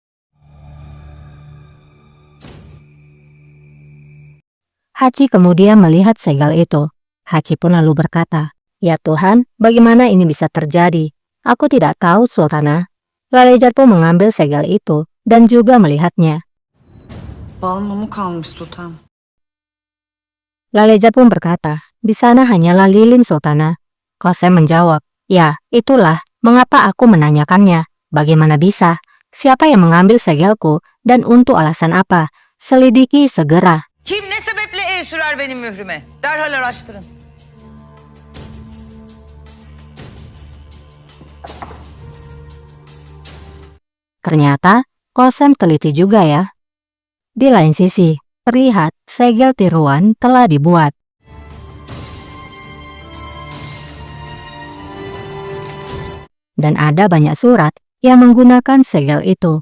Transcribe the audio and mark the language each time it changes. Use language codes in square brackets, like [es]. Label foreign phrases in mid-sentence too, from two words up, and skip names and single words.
[id] Hachi kemudian melihat segel itu. Hachi pun lalu berkata, ya Tuhan, bagaimana ini bisa terjadi? Aku tidak tahu, Sultana. Lalejar pun mengambil segel itu dan juga melihatnya. [tr] Bal mumu kalmış sultan. [id] Lalejar pun berkata, di sana hanyalah lilin, Sultana. Qasem menjawab, ya, itulah mengapa aku menanyakannya. Bagaimana bisa? Siapa yang mengambil segelku dan untuk alasan apa? Selidiki segera. [tr] Kim ne sebeple el sürer benim mührüme? Derhal araştırın. [id] Ternyata, Qasem teliti juga ya. Di lain sisi, terlihat segel tiruan telah dibuat. Dan ada banyak surat yang menggunakan segel itu.